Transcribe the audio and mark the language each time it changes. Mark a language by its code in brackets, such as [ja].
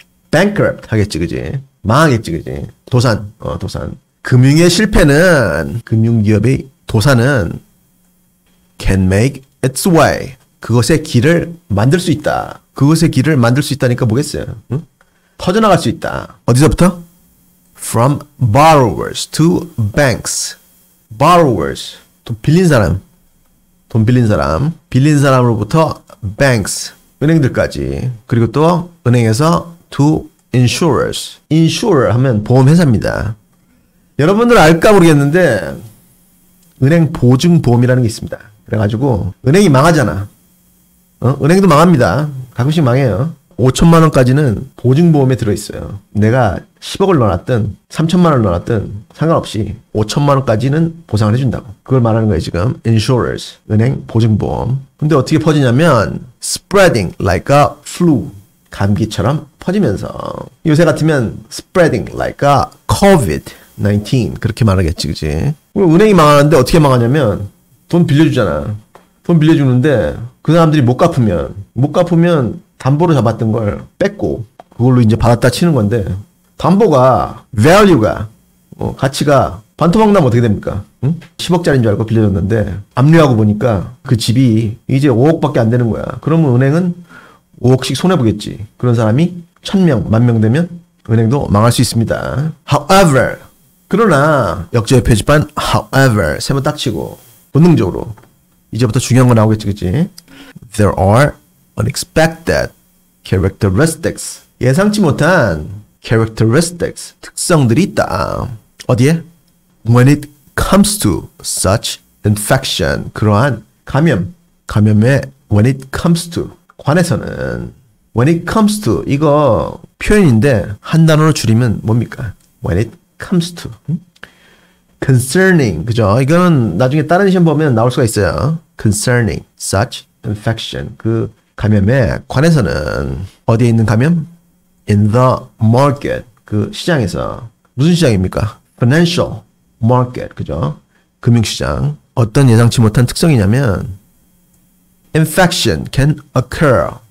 [ko] bankrupt 하겠지, 그지? 망하겠지, 그지? 도산, 도산. 금융의 실패는, 금융기업의 도산은 [en] can make its way. [ko] 그것의 길을 만들 수 있다. 그것의 길을 만들 수 있다니까 뭐겠어요? 응? 퍼져나갈 수 있다. 어디서부터? [en] From borrowers to banks. [ko] borrowers. 돈 빌린 사람. 돈 빌린 사람. 빌린 사람으로부터 banks. 은행들까지. 그리고 또 은행에서 [en] to insurers. [ko] insurer 하면 보험회사입니다. 여러분들 알까 모르겠는데 은행 보증보험이라는 게 있습니다. 그래가지고 은행이 망하잖아. 은행도 망합니다. 가끔씩 망해요. 5천만 원까지는 보증보험에 들어있어요. 내가 10억을 넣어놨든 3천만 원을 넣어놨든 상관없이 5천만 원까지는 보상을 해준다고. 그걸 말하는 거예요 지금. insurers. 은행 보증보험. 근데 어떻게 퍼지냐면 [en] spreading like a flu. [ko] 감기처럼 퍼지면서. 요새 같으면 [en] spreading like a COVID-19 [ko] 그렇게 말하겠지, 그지? 은행이 망하는데 어떻게 망하냐면 돈 빌려주잖아. 돈 빌려주는데 그 사람들이 못 갚으면 담보로 잡았던 걸 뺏고 그걸로 이제 받았다 치는 건데 담보가 value가 가치가 반토막 나면 어떻게 됩니까? 응? 10억짜리인 줄 알고 빌려줬는데 압류하고 보니까 그 집이 이제 5억밖에 안 되는 거야. 그러면 은행은 5억씩 손해보겠지. 그런 사람이 1000명, 10,000명 되면 은행도 망할 수 있습니다. However, 그러나 역제의 표지판 however 세번 딱 치고 본능적으로 이제부터 중요한 거 나오겠지, 그치? [en] There are unexpected characteristics. [ko] 예상치 못한 characteristics. 특성들이 있다. 어디에? [en] When it comes to such infection. [ko] 그러한 감염에 [en] when it comes to. [ko] 관해서는 [en] when it comes to. [ko] 이거 표현인데 한 단어로 줄이면 뭡니까? [en] When it comes to. [ko] concerning, 그죠? 이거는 나중에 다른 시험 보면 나올 수가 있어요. [en] concerning such infection. [ko] 그 감염에 관해서는 어디에 있는 감염? [en] in the market. [ko] 그 시장에서. 무슨 시장입니까? [en] financial market. [ko] 그죠? 금융시장. 어떤 예상치 못한 특성이냐면 [en] infection can occur.